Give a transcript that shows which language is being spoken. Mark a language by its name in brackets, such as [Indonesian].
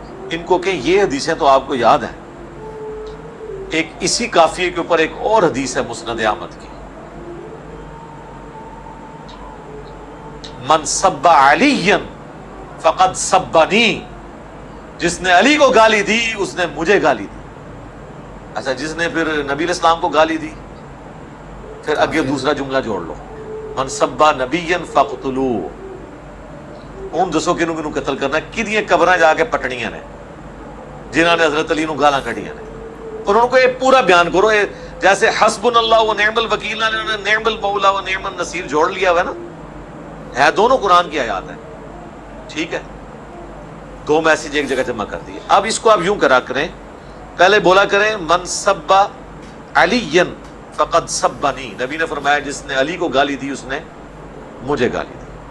[Urdu] ان کو کہ یہ حدیثیں تو آپ کو یاد ہیں. ایک اسی کافیے کے اوپر ایک اور حدیث ہے مسند احمد کی, [Arabic] من سب علی فقد سبنی, [Urdu] جس نے علی کو گالی دی اس نے مجھے گالی دی. اچھا, جس نے پھر نبی علیہ السلام کو گالی دی, پھر آگے دوسرا جملہ جوڑ لو, [Arabic] من سب نبی فقتلوہ. [Punjabi] ہوں دسو کنوں کنوں قتل کرنا, کدیاں قبراں جا کے پٹنیاں نے جنہوں نے حضرت علی نو گالاں کڈیاں نے. [Urdu] اور ان کو یہ پورا بیان کرو, جیسے [Arabic] حسبنا اللہ و نعم الوکیل [Urdu] نے [Arabic] نعم المولا و نعم النصیر [Urdu] جوڑ لیا ہوا ہے نا, ہے دونوں قرآن کی آیات ہیں. ٹھیک ہے, دو میسج ایک جگہ جمع کر دیے. اب اس کو آپ یوں کرا کریں, پہلے بولا کریں [Arabic] من سب علی فقد سبنی, [Urdu] نبی نے فرمایا جس نے علی کو گالی دی اس نے مجھے گالی دی.